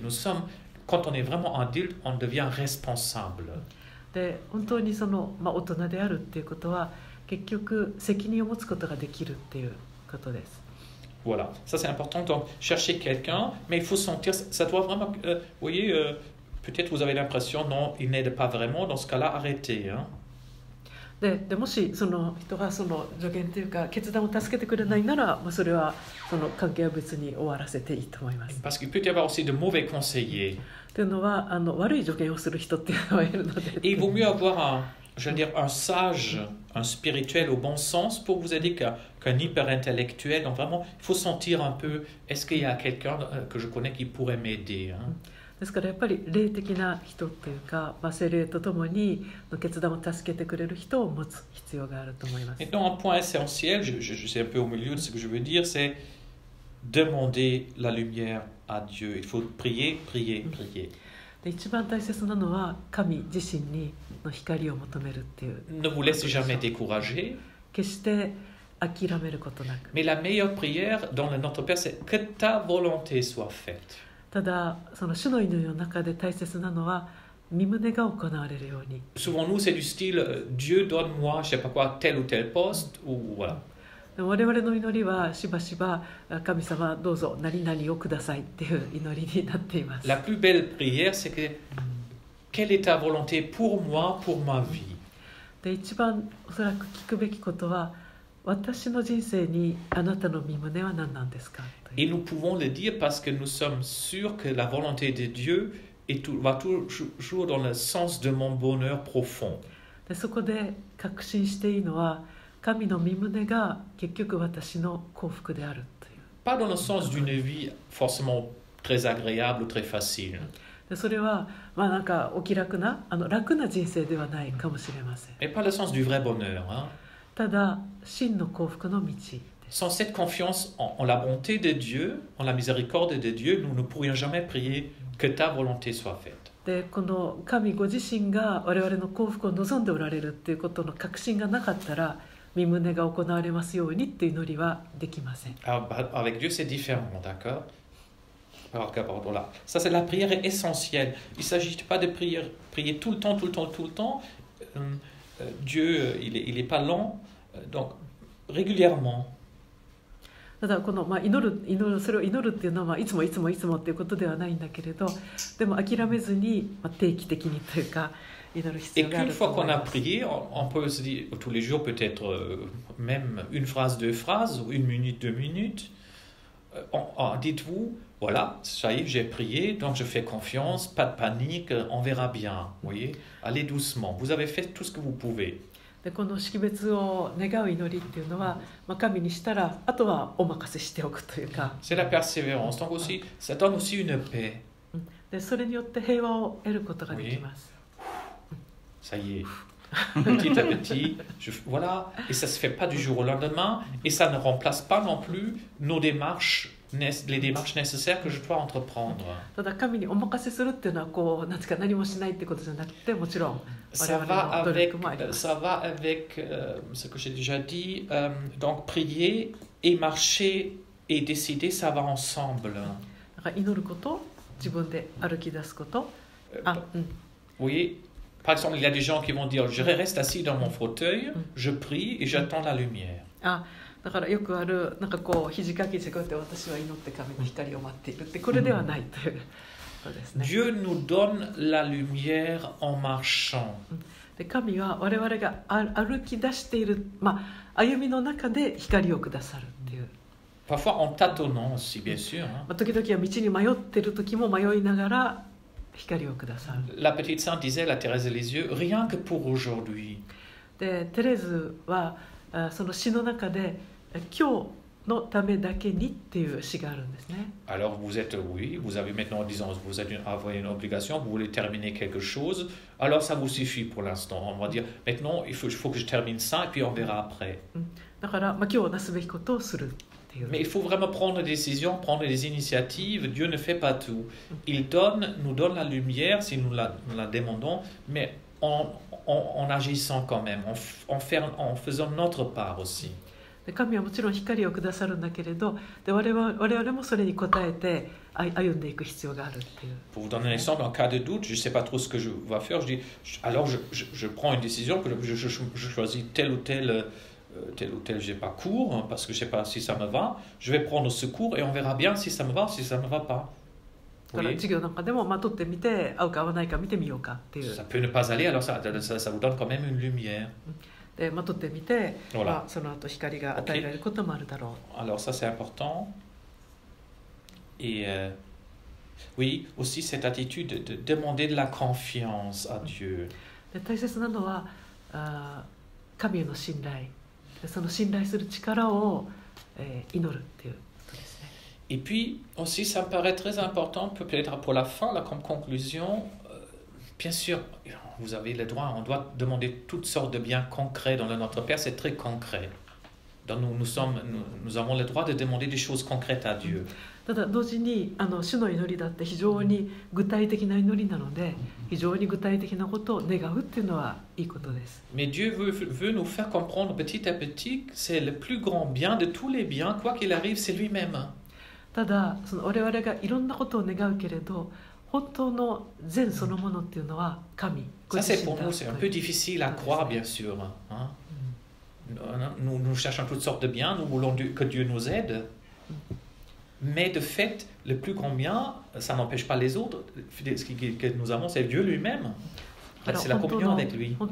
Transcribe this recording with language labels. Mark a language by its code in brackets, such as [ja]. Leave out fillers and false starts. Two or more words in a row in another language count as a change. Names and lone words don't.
[fr] Quand on est vraiment adulte, on devient responsable. [ja] で本当に大人であるっていうことは結局責任を持つことができるっていうことです。 [fr] Voilà, ça c'est important. Donc, chercher quelqu'un, mais il faut sentir, ça doit vraiment, vous voyez, peut-être vous avez l'impression, non, il n'aide pas vraiment, dans ce cas-là, arrêtez. Hein. [ja] でもしその人が助言というか決断を助けてくれないなら、それはその関係は別に終わらせていいと思います。 [fr] Parce qu'il peut y avoir aussi de mauvais conseillers. [ja] というのは悪い助言をする人っていうのがいるので。 [fr] Et il vaut mieux avoir un sage, un spirituel au bon sens pour vous aider qu'un hyper-intellectuel. Donc vraiment, il faut sentir un peu, est-ce qu'il y a quelqu'un que je connais qui pourrait m'aider, hein? [ja] ですからやっぱり霊的な人っていうか、聖霊とともにの決断を助けてくれる人を持つ必要があると思います。 [fr] Et donc un point essentiel, je suis un peu au milieu de ce que je veux dire, c'est demander la lumière à Dieu. Il faut prier, prier, prier. [ja] で一番大切なのは神自身にの光を求めるっていう。 [fr] Ne vous laissez jamais décourager. [ja] 決して諦めることなく。 [fr] Mais la meilleure prière dans le Notre Père, c'est que ta volonté soit faite. [ja] ただその主の祈りの中で大切なのは御胸が行われるように。 [fr] Souvent nous c'est du style Dieu donne-moi je sais pas quoi tel ou tel poste ou voilà. [ja] 我々の祈りはしばしば神様どうぞ何々をくださいっていう祈りになっています。 [fr] La plus belle prière c'est que quelle est ta volonté pour moi pour ma vie. [ja] で一番おそらく聞くべきことは私の人生にあなたの御胸は何なんですか。 [fr] Et nous pouvons le dire parce que nous sommes sûrs que la volonté de Dieu va toujours dans le sens de mon bonheur profond. [ja] でそこで確信していいのは神の御胸が結局私の幸福であるという。 [fr] Pas dans le sens d'une vie forcément très agréable ou très facile. [ja] でそれはなんかお気楽な楽な人生ではないかもしれません。 [fr] Mais pas le sens du vrai bonheur. Hein? [ja] ただ真の幸福の道。 [fr] Sans cette confiance en la bonté de Dieu, en la miséricorde de Dieu, nous ne pourrions jamais prier que ta volonté soit faite. [ja] でこの神ご自身が我々の幸福を望んでおられるっていうことの確信がなかったら御胸が行われますようにっていう祈りはできません。 [fr] Avec Dieu c'est différent, d'accord? Voilà. Ça c'est la prière essentielle. Il ne s'agit pas de prier tout le temps. Dieu il est pas lent, donc régulièrement. [ja] ただこのそれを祈るっていうのはいつもっていうことではないんだけれど、でも諦めずに定期的にというか祈る必要があると思います。 [fr] Et qu'une fois qu'on a prié, on peut se dire tous les jours peut-être même une phrase, 2 phrases, ou 1 minute, 2 minutes. Dites-vous, voilà, ça y est, j'ai prié, donc je fais confiance, pas de panique, on verra bien. Vous voyez, allez doucement. Vous avez fait tout ce que vous pouvez. [ja] でこの識別を願う祈りっていうのは、神にしたらあとはお任せしておくというか。 [fr] C'est la persévérance. Donc aussi, ça donne aussi une paix. [ja] でそれによって平和を得ることができます。 [fr] Ça y est. Petit à petit, voilà, et ça se fait pas du jour au lendemain, et ça ne remplace pas non plus les démarches nécessaires que je dois entreprendre. [ja] ただ神にお任せするっていうのはなんか何もしないってことじゃなくて、もちろん我々の努力もあります。 [fr] Ça va avec ce que j'ai déjà dit. Donc prier et marcher et décider, ça va ensemble. [ja] だから祈ること、自分で歩き出すこと。 [fr] Oui. Par exemple, il y a des gens qui vont dire je reste assis dans mon fauteuil, je prie et j'attends la lumière. [ja] だからよくあるなんか肘掛けしてこうやって私は祈って神の光を待っているってこれではないということですね。 [fr] Dieu nous donne la lumière en marchant. [ja] で神は我々が歩き出している歩みの中で光をくださるっていう。 [fr] Parfois en tâtonnant aussi, bien sûr. [ja] 時々は道に迷っている時も迷いながら光をくださる。 [fr] La petite sainte disait, la Thérèse de Lisieux, rien que pour aujourd'hui. [ja] でテレズはその詩の中で今日のためだけにっていう詩があるんですね。 [fr] Alors vous avez maintenant, disons, vous avez une obligation, vous voulez terminer quelque chose, alors ça vous suffit pour l'instant. On va dire, maintenant il faut que je termine ça et puis on verra après. [ja] だから今日なすべきことをする。 [fr] Mais il faut vraiment prendre des décisions, prendre des initiatives. Dieu ne fait pas tout. Il nous donne la lumière si nous la demandons, mais en agissant quand même, en faisant notre part aussi. [ja] 神はもちろん光をくださるんだけれど、我々もそれに応えて歩んでいく必要があるっていう。 [fr] Pour vous donner un exemple, en cas de doute, je ne sais pas trop ce que je vais faire, alors je prends une décision, que je choisis tel ou tel j'ai pas cours, parce que je ne sais pas si ça me va, je vais prendre ce cours et on verra bien si ça me va, si ça ne me va pas. [ja] 授業なんかでも取ってみて合うか合わないか見てみようかっていう。 [fr] Ça peut ne pas aller, alors ça vous donne quand même une lumière. [ja] で取ってみて、その後光が与えられることもあるだろう。 [fr] Alors ça c'est important. Et oui, aussi cette attitude de demander de la confiance à Dieu. [ja] で大切なのは神への信頼。その信頼する力を祈るっていうことですね。 [fr] Et puis aussi, ça me paraît très important, peut-être pour la fin, là, comme conclusion, bien sûr, vous avez le droit, on doit demander toutes sortes de biens concrets dans le Notre Père, c'est très concret. Donc nous avons le droit de demander des choses concrètes à Dieu. [ja] ただ同時に主の祈りだって非常に具体的な祈りなので、非常に具体的なことを願うっていうのはいいことです。 [fr] Mais Dieu veut nous faire comprendre petit à petit que c'est le plus grand bien de tous les biens, quoi qu'il arrive, c'est lui-même. [ja] ただその我々がいろんなことを願うけれど、本当の善そのものっていうのは神ご自 [fr] Ça [ja] 身だ。 [fr] c'est pour nous, c'est un peu difficile à croire, bien sûr. Hein? Nous cherchons toutes sortes de biens, nous voulons que Dieu nous aide. Mais de fait, le plus grand bien, ça n'empêche pas les autres. Ce que nous avons, c'est Dieu lui-même. C'est la communion avec lui.